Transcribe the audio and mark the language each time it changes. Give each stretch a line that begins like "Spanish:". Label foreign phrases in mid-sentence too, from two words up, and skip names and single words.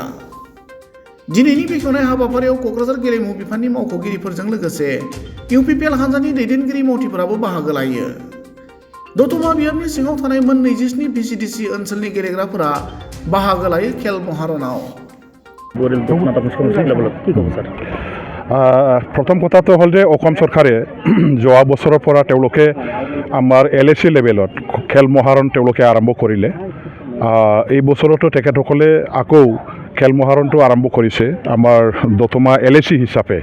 Bodo: दिनैनि बेखेवनाय हाबाफारियाव क'क्राझार गेलेमु बिफाननि मावख'गिरिफोरजों लोगोसे इउपिपिएल हान्जानि दैदेनगिरि मावथिफोराबो बाहागो लायो। दतमा बियाबनि सिङाव थानाय मोन 27 भिसिडिसि ओनसोलनि गेलेग्राफोरा बाहागो लायो खेल महारनाव।
Assamese: প্রথম কথাটো হ'ল যে অসম চৰকাৰে যোৱা বছৰৰ পৰা তেওঁলোকে আমাৰ LAC লেভেলত খেল মহাৰণ তেওঁলোকে আৰম্ভ কৰিলে। এই বছৰতো তেখেতসকলে আকৌ খেল মহাৰণটো আৰম্ভ কৰিছে আমাৰ দতমা LAC হিচাপে।